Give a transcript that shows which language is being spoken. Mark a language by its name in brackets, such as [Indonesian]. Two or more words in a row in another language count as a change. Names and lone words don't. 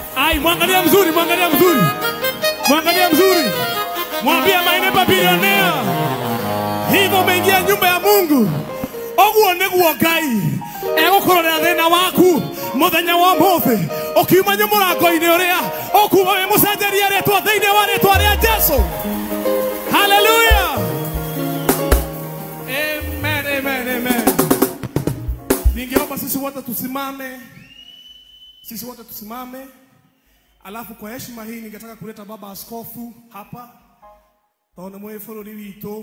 [Swahili] Ai, mwangalia mzuri, mwangalia mzuri. Mwangalia mzuri. Mwambie [English] my neighbor billionaire. [Swahili] Hivyo umeingia nyumba ya Mungu. [Kikuyu] Oguo niguo Ngai. Egukorera thina waku muthenya wa mothe. Okiuma murango-ini uria okuma we mucenjeria ritwa thiini wa ritwa ria Jesu. Hallelujah. Amen, amen, amen. [Swahili] Ningeomba sisi wote tusimame. Sisi wote tusimame. Alafu kwa heshima hii ningetaka kuleta baba askofu hapa. [Kikuyu] Taona mwe follow wito.